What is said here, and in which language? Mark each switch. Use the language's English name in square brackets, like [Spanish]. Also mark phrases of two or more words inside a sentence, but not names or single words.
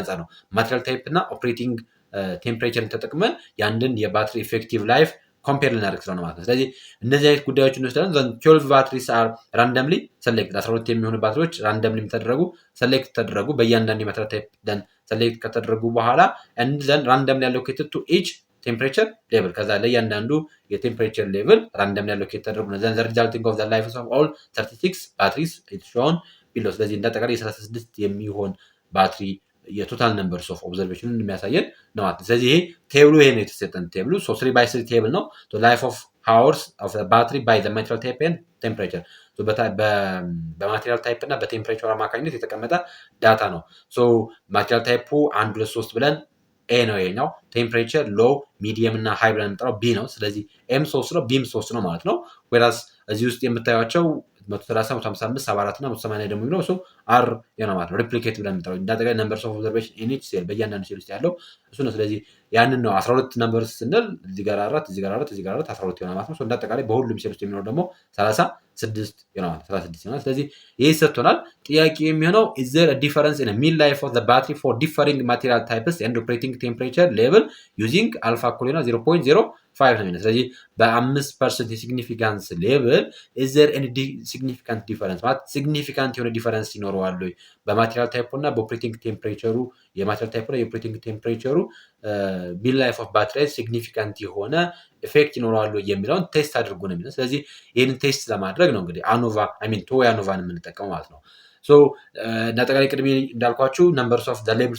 [Amharic] አንፃር ነው [English] material type [Amharic] እና [English] operating temperatureን [Amharic] ተጠቅመን ያንድን የባትሪ [English] effective life compare [Amharic] ልናደርግ ስለሆነ ማለት ነው ስለዚህ እነዚህ አይነት ጉዳዮችን እንወስዳለን [English] then 12 batteries are randomly select [Amharic] 12 የሚሆኑ ባትሪዎች ራንደምሊ ተደረጉ ሰሌክት ተደረጉ በእያንዳንዱ [English] የmaterial type then select [Amharic] ከተደረጉ በኋላ [English] and then randomly allocated to each temperature level [Amharic] ከዛ ለእያንዳንዱ የቴምፕሬቸር ሌቭል [English] randomly allocated [Amharic] ተደረጉ ነው [English] then the resulting of the lives of all 36 batteries is shown below [Amharic] ስለዚህ እንዳጠቃላይ የ36 የሚሆን ባትሪ [English] የtotal numbers of observation [Amharic] የሚያሳየን ነው ማለት ስለዚህ ይሄ ቴብሉ ይሄ ነው የተሰጠን ቴብሉ 3/3 ቴብል ነው [English] the life of hours of the battery by the material type and temperature በmaterial type [Amharic] እና በቴምፕሬቸር አማካኝነት የተቀመጠ ዳታ ነው። [English] material typeኡ [Amharic] 1 2 3 ብለን ኤ ነው ይሄኛው። [English] temperature low medium [Amharic] እና ሃይ ብለን የምንጠራው ቢ ነው። ስለዚህ ኤም 3 ነው ቢም 3 ነው ማለት ነው። ወይራስ እዚህ ውስጥ የምታዩቸው 130 155 74 እና 180 ደግሞ የሚለው አር ነው ማለት ነው። ሪፕሊኬት ብለን የምንጠራው እንዳጠቃላይ [English] numbers of observation in each cell [Amharic] በእያንዳንዱ ሴል ውስጥ ያለው እሱ ነው። ስለዚህ ያንን ነው 12 ነምበርስ ስንል እዚህ ጋር 4 እዚህ ጋር 4 እዚህ ጋር 4 12 ይሆናል ማለት ነው። እንዳጠቃላይ በሁሉም ሴል ውስጥ የሚኖር ደግሞ 36 ይሆናል 36 ይሆናል። ስለዚህ ይህ ሰጥቶናል። ጥያቄ የሚሆነው [English] is there a difference in a mean life of the battery for differing material types and operating temperature level using alpha colonna 0.05 [Amharic] ነው። ስለዚህ በ5% [English] የsignificance level is there any significant difference [Amharic] ማለት ሲግኒፊካንት የሆነ ዲፈረንስ ይኖረዋል ወይ [English] በmaterial type [Amharic] እና [English] በoperating temperatureኡ የmaterial type [Amharic] እና [English] የoperating temperatureኡ mean life of battery significant [Amharic] የሆነ ኢፌክት ይኖረዋል ወይ የሚለውን ቴስት አድርጉ ነው የሚለው። ስለዚህ ይህንን ቴስት ለማድረግ ነው እንግዲህ [English] two-way ANOVAን [Amharic] የምንጠቀመው ማለት ነው። እንዳጠቃላይ ቅድሜ እንዳልኳችሁ [English] numbers of levels